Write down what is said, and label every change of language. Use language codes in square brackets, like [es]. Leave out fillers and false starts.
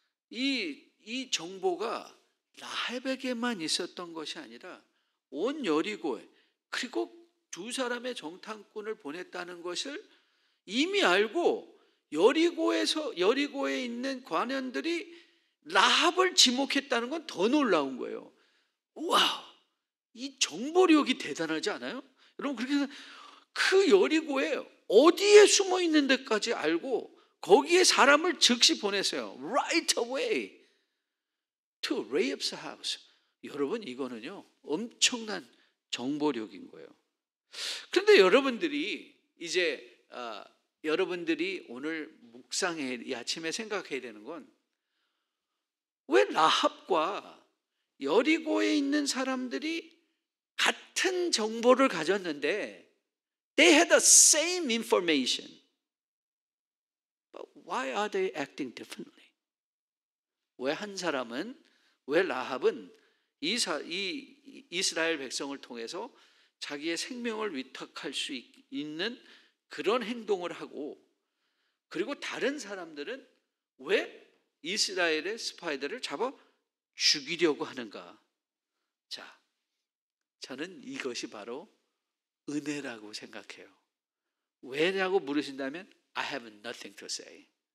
[ko] 이 정보가 라합에게만 있었던 것이 아니라 온 여리고에, 그리고 두 사람의 정탐꾼을 보냈다는 것을 이미 알고 여리고에 있는 관원들이 라합을 지목했다는 건 더 놀라운 거예요. 우와, 이 정보력이 대단하지 않아요? 여러분, 그렇게 해서 그 여리고에 어디에 숨어 있는 데까지 알고 거기에 사람을 즉시 보냈어요. [en] Right away to Rahab's house. [ko] 여러분, 이거는요 엄청난 정보력인 거예요. 그런데 여러분들이 이제 여러분들이 오늘 이 아침에 생각해야 되는 건, 왜 라합과 여리고에 있는 사람들이 같은 정보를 가졌는데 [en] they had the same information, but why are they acting differently? [ko] 왜 라합은 이 이스라엘 백성을 통해서 자기의 생명을 위탁할 수 있는 그런 행동을 하고, 그리고 다른 사람들은 왜 이스라엘의 스파이들을 잡아 죽이려고 하는가? 자, 저는 이것이 바로 은혜라고 생각해요. 왜냐고 물으신다면 [en] I have nothing to say.